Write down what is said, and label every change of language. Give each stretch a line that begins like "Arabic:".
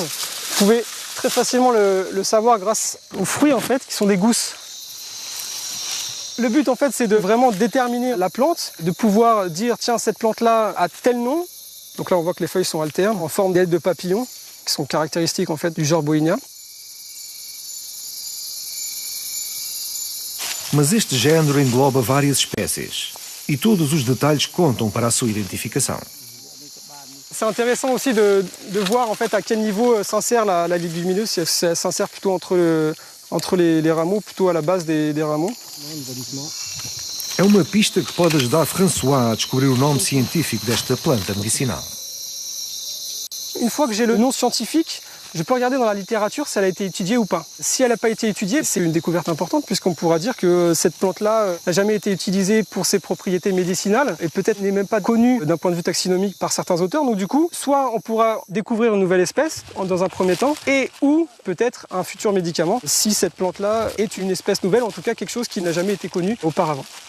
French: Vous pouvez très facilement le savoir grâce aux fruits en fait, qui sont des gousses. Le but en fait c'est de vraiment déterminer la plante, de pouvoir dire tiens cette plante-là a tel nom. Donc là on voit que les feuilles sont alternes en forme d'ailes de papillon qui sont caractéristiques en fait du genre Boinia.
Portuguese: Mas este género engloba várias espécies e todos os detalhes contam para a sua identificação.
French: C'est intéressant aussi de voir en fait à quel niveau s'insère la légumineuse, si elle s'insère plutôt entre les rameaux, plutôt à la base des rameaux.
Portuguese: É uma pista que pode ajudar François a descobrir o nome científico desta planta medicinal.
French: Une fois que j'ai le nom scientifique, Je peux regarder dans la littérature si elle a été étudiée ou pas. Si elle n'a pas été étudiée, c'est une découverte importante puisqu'on pourra dire que cette plante-là n'a jamais été utilisée pour ses propriétés médicinales et peut-être n'est même pas connue d'un point de vue taxinomique par certains auteurs. Donc du coup, soit on pourra découvrir une nouvelle espèce dans un premier temps et ou peut-être un futur médicament si cette plante-là est une espèce nouvelle, en tout cas quelque chose qui n'a jamais été connu auparavant.